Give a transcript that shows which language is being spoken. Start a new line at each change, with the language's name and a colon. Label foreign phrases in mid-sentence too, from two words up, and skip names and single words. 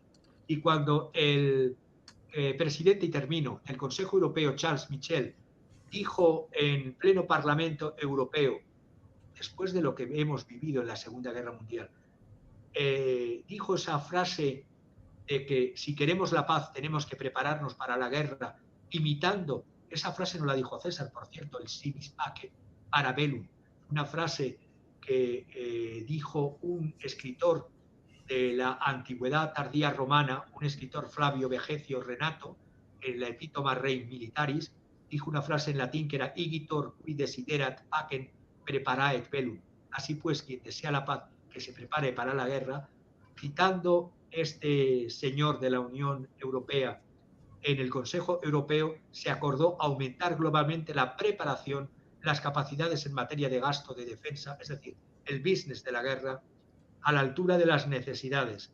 Spanish: Y cuando el presidente, y termino, del Consejo Europeo, Charles Michel, dijo en pleno Parlamento Europeo, después de lo que hemos vivido en la Segunda Guerra Mundial, dijo esa frase de que si queremos la paz tenemos que prepararnos para la guerra, imitando, esa frase no la dijo César, por cierto, el
Latin: civis pacem para bellum,
Spanish: una frase que dijo un escritor de la antigüedad tardía romana, un escritor, Flavio Vegecio Renato, en la Epítoma Rei Militaris, dijo una frase en latín que era
Latin: igitor qui desiderat pacem preparaet bellum.
Spanish: Así pues, quien desea la paz, que se prepare para la guerra. Citando este señor de la Unión Europea, en el Consejo Europeo se acordó aumentar globalmente la preparación las capacidades en materia de gasto de defensa, es decir, el business de la guerra, a la altura de las necesidades.